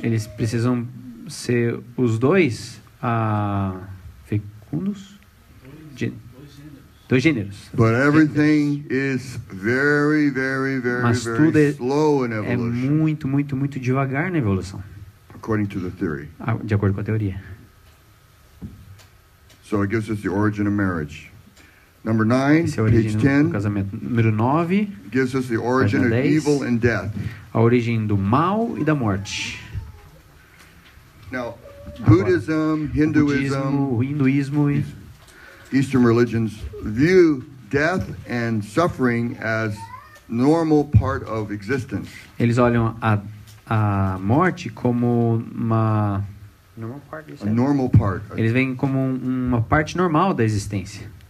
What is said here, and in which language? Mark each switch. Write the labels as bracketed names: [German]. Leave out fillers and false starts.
[Portuguese] eles precisam ser os dois fecundos? Dois gêneros. [English] But everything is very, very, very, [Portuguese] Mas tudo [English] very slow in [Portuguese] é [English] evolution, [Portuguese] muito, muito, muito devagar na evolução, [English] according to the theory. [Portuguese] de acordo com a teoria. [English] So it gives us the origin of marriage. Number 9, [Portuguese] Essa é a [English] page [Portuguese] origem do [English] 10, [Portuguese] casamento. Número 9, [English] gives us the origin of [Portuguese] Página 10. [English] evil and death. [Portuguese] a origem do mal e da morte. [English] Now, [Portuguese] Agora, [English] Buddhism, Hinduism, [Portuguese] O hinduísmo e [English] Eastern religions view death and suffering as normal part of existence. [Portuguese] eles olham a morte como uma [English] A normal part. [Portuguese] eles veem como uma parte normal da existência.